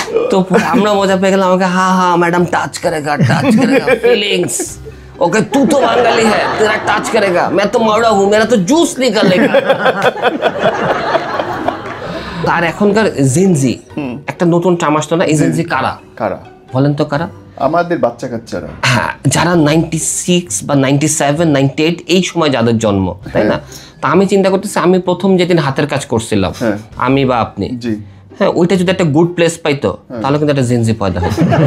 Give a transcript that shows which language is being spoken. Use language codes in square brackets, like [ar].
[bn] তো আমরা মজা পেয়ে গেলাম, আমাকে হা [hi] मैडम टच करेगा फीलिंग्स। ओके तू तो बंगाली है, तेरा टच करेगा, मैं तो मावड़ा हूँ, मेरा तो जूस निकलेगा। [bn] আর এখনকার জেনজি একটা নতুন টার্ম আসতো না, এই জেনজি কারা বলেন তো? কারা? আমাদের বাচ্চা কাচ্চারা, হ্যাঁ, যারা 96 বা 97 98 এই সময় যাদের জন্ম, তাই না? তা আমি চিন্তা করতেছি, আমি প্রথম যেদিন হাতের কাজ করছিলাম, আমি বা আপনি, হ্যাঁ ওইটা যদি একটা গুড প্লেস পাইতো, তাহলে কিন্তু একটা জেনজি পয়দা হতো।